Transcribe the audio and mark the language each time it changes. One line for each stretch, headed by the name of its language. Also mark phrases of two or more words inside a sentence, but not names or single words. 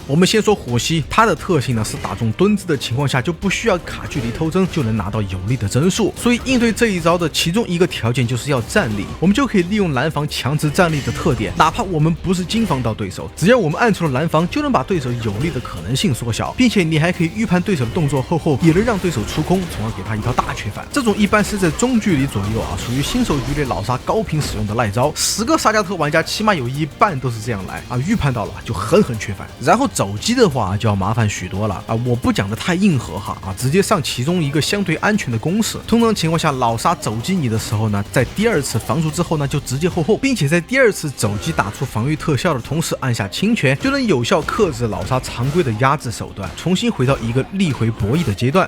Chinese: 我們先說火蜥，它的特性呢是打中蹲姿的情況下就不需要卡距離偷针就能拿到有利的帧数，所以應對這一招的其中一個條件就是要站立，我們就可以利用蓝防強制站立的特點，哪怕我們不是精防到對手，只要我們按出了蓝防，就能把对手有利的可能性縮小，並且你還可以預判对手的動作后，也能让对手出空，從而給他一套大缺反。這種一般是在中距離左右屬於新手局裡老殺高頻使用的賴招，10個殺加特玩家起碼有一半都是這樣來預判到了就狠狠缺反。然後走擊的話就要麻煩許多了我不講的太硬核直接上其中一個相對安全的公式。通常情況下老殺走擊你的時候呢，在第二次防住之後呢就直接后，並且在第二次走擊打出防禦特效的同時按下清拳，就能有效克制老殺常規的壓制手段，重新回到一個力回博弈的階段。